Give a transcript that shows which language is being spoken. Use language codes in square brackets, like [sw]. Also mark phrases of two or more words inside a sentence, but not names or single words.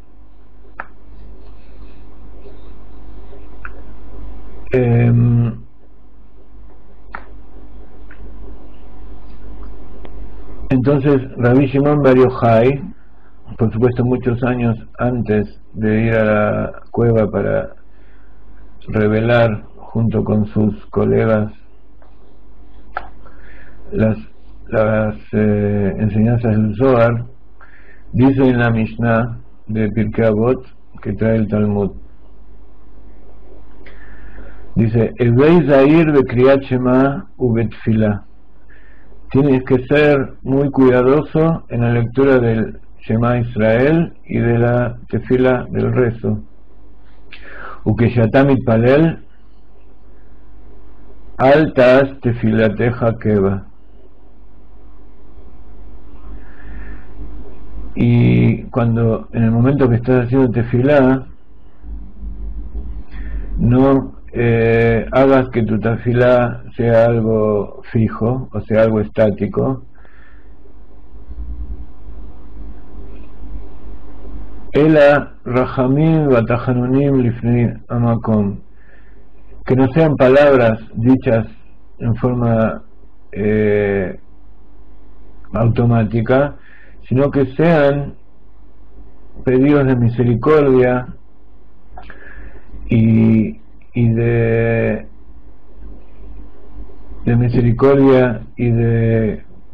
[es] Entonces Rabbi Shimon Bar Yochai, por supuesto muchos años antes de ir a la cueva para revelar junto con sus colegas las enseñanzas del Zohar, dice en la Mishnah de Pirkei Avot que trae el Talmud, dice: [he] הוי זהיר בקריאת שמע ובתפילה. [es] Tienes que ser muy cuidadoso en la lectura del [he] שמע ישראל [es] y de la tefila del rezo. [he] וכשאתה מתפלל אל תעש תפלתך קבע. [es] Y cuando en el momento que estás haciendo tefilá, no hagas que tu tefilá sea algo fijo, o sea algo estático. [he] אלא רחמים ותחנונים לפני המקום, [es] que no sean palabras dichas en forma automática, sino que sean pedidos de misericordia y de misericordia y de